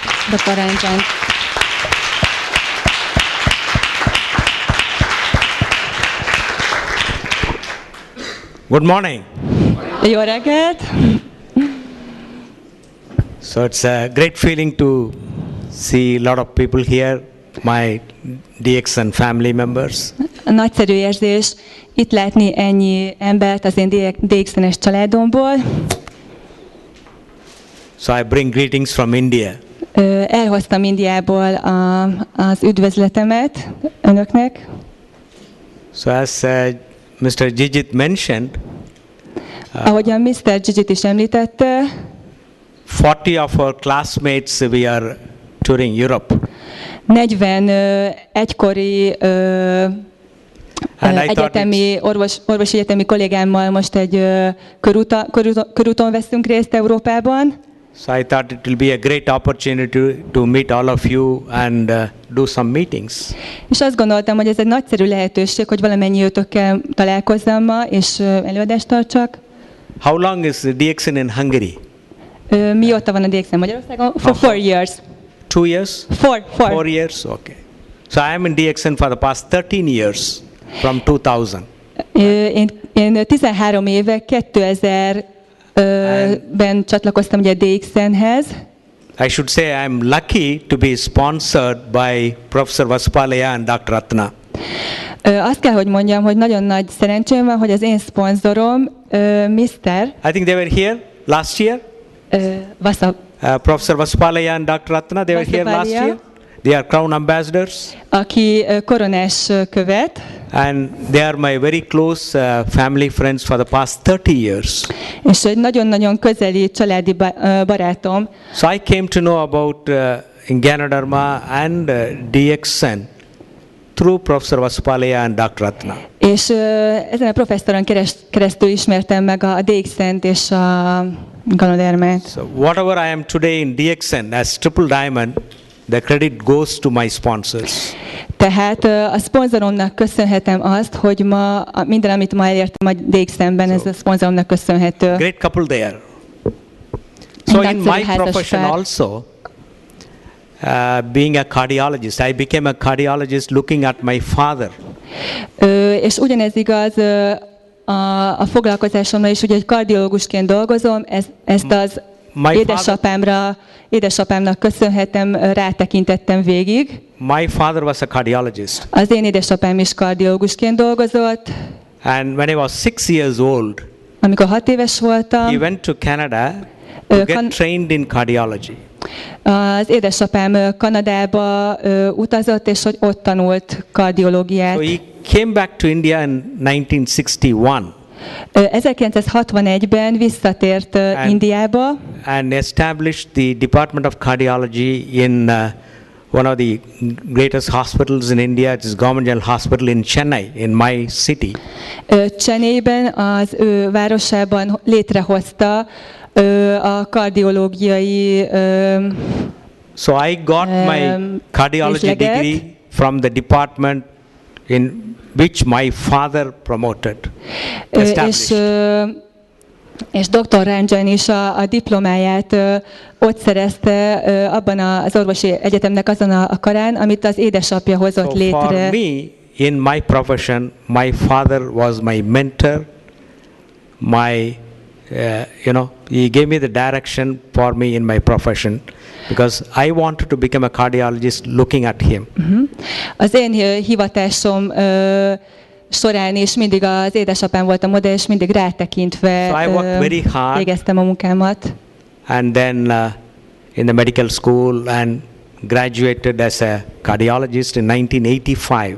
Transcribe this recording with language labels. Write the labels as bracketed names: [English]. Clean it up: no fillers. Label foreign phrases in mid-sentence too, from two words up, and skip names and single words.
[English] Dr. Ranjan. Good morning. [Hungarian] Jó reggelt! [English] So it's a great feeling to see a lot of people here, my Dxn family members. [Hungarian] Nagyszerű érzés itt látni ennyi embert az én Dxn-es családomból. [English] So I bring greetings from India. [Hungarian] Elhoztam Indiából az üdvözletemet önöknek. [English] So as Mr. Jijit mentioned, [Hungarian] Ahogyan Mr. Jijit is említette, [English] 40 of our classmates we are touring Europe. [Hungarian] 40 egykori egyetemi, orvosi egyetemi kollégámmal most egy körúton veszünk részt Európában. [English] So I thought it will be a great opportunity to meet all of you and do some meetings. [Hungarian] És azt gondoltam, hogy ez egy nagyszerű lehetőség, hogy valamennyi őtökkel találkozzam ma, és előadást tartsak. [English] How long is the Dxn in Hungary? [Hungarian] Mióta van a Dxn Magyarországon? [English] For 4 years. 2 years? 4 years? Okay. So I am in Dxn for the past 13 years, from 2000. [Hungarian] Én 13 éve, 2000-ben csatlakoztam ugye a Dxnhez. [English] I should say I am lucky to be sponsored by Professor Vasupalaya and Dr. Ratna. [Hungarian] Azt kell, hogy mondjam, hogy nagyon nagy szerencsém van, hogy az én szponzorom, [English] Mr. I think they were here last year. Professor Vasupalaya and Dr. Ratna, they were here last year. They are Crown Ambassadors. [Hungarian] Aki koronás követ. [English] And they are my very close family friends for the past 30 years. [Hungarian] És egy nagyon-nagyon közeli családi barátom. [English] So I came to know about Ganoderma and Dxn through Professor Vasupalaya and Dr. Ratna. [Hungarian] És ezen a professzoron keresztül ismertem meg a Dxn-t és a Ganodermát. [English] So whatever I am today in Dxn as Triple Diamond, the credit goes to my sponsors. [Hungarian] Tehát a szponzoromnak köszönhetem azt, hogy ma minden, amit ma elértem a Dxn-ben, ez a szponzoromnak köszönhető. [English] Great couple there. So in my profession also, being a cardiologist, I became a cardiologist looking at my father. [Hungarian] És ugyanez igaz a foglalkozásomra is, ugye, hogy kardiológusként dolgozom, ezt az édesapámnak köszönhetem, rátekintettem végig. [English] My father was a cardiologist. [Hungarian] Az én édesapám is kardiológusként dolgozott. [English] And when I was 6 years old, [Hungarian] amikor 6 éves voltam, [English] he went to Canada to get trained in cardiology. [Hungarian] Az édesapám Kanadába utazott, és hogy ott tanult kardiológiát. [English] So he came back to India in 1961. [Hungarian] 1961-ben visszatért Indiába. [English] And established the Department of Cardiology in one of the greatest hospitals in India, it is Government General Hospital in Chennai, in my city. [Hungarian] Chennaiben, az ő városában létrehozta a kardiológiai [English] So I got my cardiology degree from the department in which my father promoted, [Hungarian] és Dr. Ranjan is a diplomáját ott szerezte abban az orvosi egyetemnek azon a karán, amit az édesapja hozott létre. [English] For me, in my profession, my father was my mentor, my, he gave me the direction for me in my profession, because I wanted to become a cardiologist looking at him. [Hungarian] Az én hivatásom során is mindig az édesapám volt a modell, és mindig rátekintve végeztem a munkámat. [English] And then in the medical school and graduated as a cardiologist in 1985.